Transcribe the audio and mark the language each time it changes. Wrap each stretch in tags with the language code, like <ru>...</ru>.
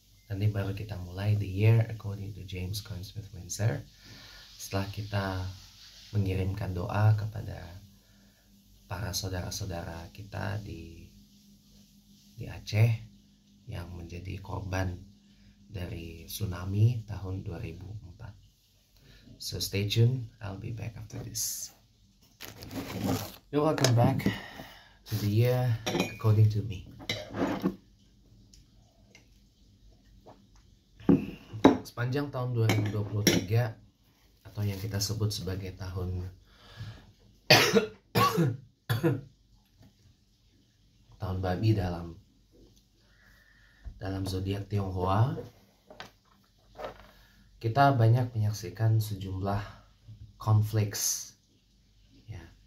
<id>Nanti baru kita mulai The Year according to James Coyne-Smith Windsor. Setelah kita mengirimkan doa kepada para saudara-saudara kita di Aceh yang menjadi korban dari tsunami tahun 2004.</id> <en>So stay tuned, I'll be back after this. You're welcome back to The Year according to me.</en> <id>Sepanjang tahun 2023 atau yang kita sebut sebagai tahun tahun babi dalam zodiak Tionghoa, kita banyak menyaksikan sejumlah konflik ya.</id>